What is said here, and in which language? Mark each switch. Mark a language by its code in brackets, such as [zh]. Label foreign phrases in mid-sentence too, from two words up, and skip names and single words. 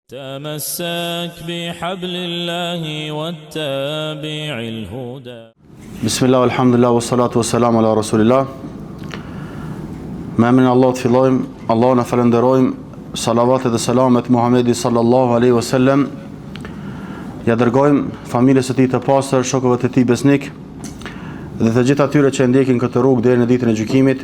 [ar] تمسك بحبل الله واتبع الهدى. بسم الله والحمد لله والصلاة والسلام على رسول الله. [sq] Me emrin e Allahut fillojmë, Allahun e falenderojmë, salavatet dhe selamet Muhamedi [ar] صلى الله عليه وسلم. [sq] Ja dërgojmë familjes së tij të pastër, shokëve të tij besnik dhe të gjithë atyre që ndjekin këtë rrugë deri në ditën e gjykimit.